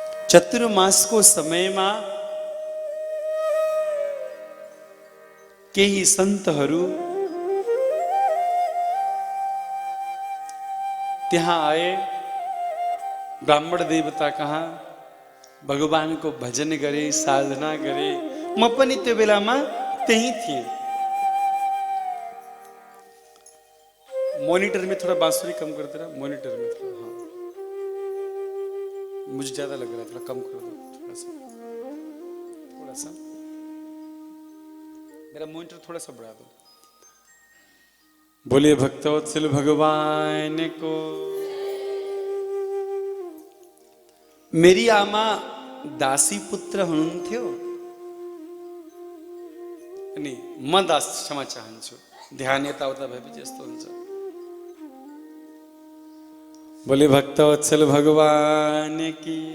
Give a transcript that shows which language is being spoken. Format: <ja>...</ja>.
<ne>चतुर्मासको समयमा केही सन्तहरू त्यहाँ आए, ब्राह्मण देवता कहाँ भगवानको भजन गरे, साधना गरे। म पनि त्यो बेलामा त्यही थिएँ।</ne> <hi>मॉनिटर में थोड़ा बांसुरी कम कर देना, मॉनिटर में थोड़ा। हाँ, मुझे ज्यादा लग रहा है, थोड़ा कम कर दो, थोड़ा सा, थोड़ा सा। मेरा मॉनिटर थोड़ा सा बढ़ा दो। बोले भक्तवत्सल भगवान को। मेरी आमा</hi> <ne>दासी पुत्र हुनुहुन्थ्यो अनि म दास क्षमा चाहन्छु। ध्यान यताउता भएपछि यस्तो हुन्छ।</ne> <hi>बोले भक्तवत्सल भगवान की</hi>